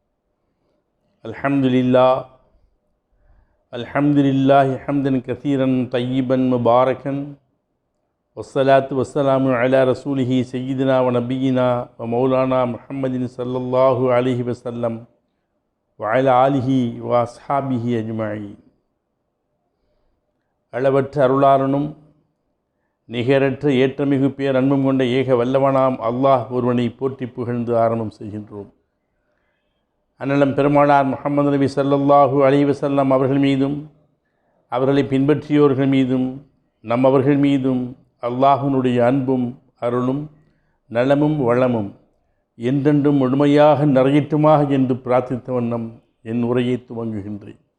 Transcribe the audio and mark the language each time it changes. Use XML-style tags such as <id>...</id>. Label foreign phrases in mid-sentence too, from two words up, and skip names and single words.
<ar>الحمد لله حمدا كثيرا طيبا مباركا والصلاة والسلام على رسوله سيدنا ونبينا ومولانا محمد صلى الله عليه وسلم وعلى آله وأصحابه أجمعين.</ar> <ta>அளவற்ற அருளாளனும் நிகரற்ற ஏற்றமிகு பேர் அன்பும் கொண்ட ஏக வல்லவனாம் அல்லாஹ் ஒருவனை போற்றி புகழ்ந்து ஆரம்பம் செய்கின்றோம். அண்ணலம் பெருமானார் முஹம்மது நபி</ta> <ar>صلى الله عليه وسلم</ar> <ta>அவர்கள் மீதும் அவர்களை பின்பற்றியோர்கள் மீதும் அவர்கள் மீதும் அல்லாஹ்வினுடைய அன்பும் அருளும் நலமும் வளமும் என்றென்றும் முழுமையாக நிறையட்டுமாக என்று பிரார்த்தித்த வண்ணம் என் உரையை துவங்குகின்றேன்.</ta>